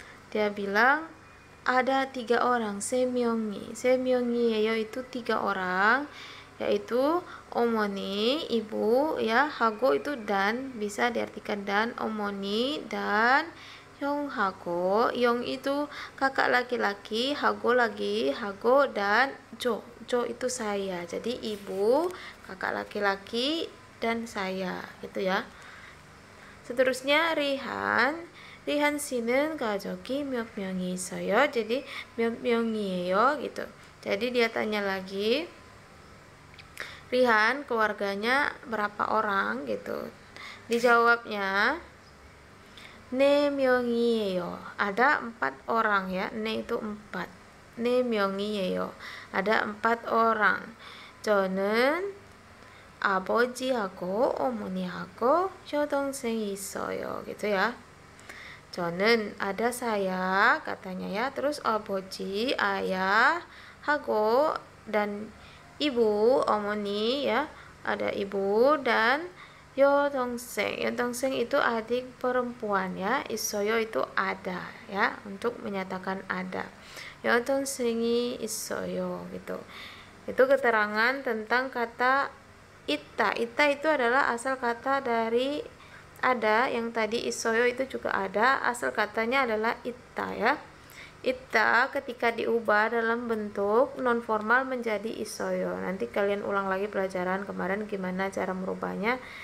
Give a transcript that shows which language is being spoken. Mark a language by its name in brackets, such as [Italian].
[Indonesian] Dia bilang ada 3 orang, [Korean] 세 명이에요 [Indonesian] itu 3 orang, yaitu 어머니 ibu ya, hago itu dan, bisa diartikan dan, 어머니 dan 형하고, 형 itu kakak laki-laki, hago lagi, hago dan jo itu saya. Jadi ibu, kakak laki-laki dan saya gitu ya. Seterusnya [Korean] Rihan 씨는 가족이 몇 명이 있어요. [Indonesian] Jadi [Korean] 몇 명이에요 [Indonesian] gitu. Jadi dia tanya lagi, Rihan keluarganya berapa orang gitu. Dijawabnya [Korean] 네 명이에요. [Indonesian] Ada 4 orang ya. 네 itu 4. [Korean] 네 명이에요. [Indonesian] Ada 4 orang. [Korean] 저는 아버지하고 어머니하고 여동생이 있어요. [Indonesian] Gitu ya. 저는 ada saya katanya ya. Terus 아버지 ayah, 하고 dan ibu, 어머니 ya. Ada ibu dan 여동생 itu adik perempuan ya. 있어요 itu ada ya, untuk menyatakan ada. [Korean] 여동생이 있어요 gitu. [Indonesian] Itu keterangan tentang kata ita. Ita itu adalah asal kata dari ada, yang tadi 있어요 itu juga ada, asal katanya adalah ita ya. Ita ketika diubah dalam bentuk non formal menjadi 있어요. Nanti kalian ulang lagi pelajaran kemarin gimana cara merubahnya.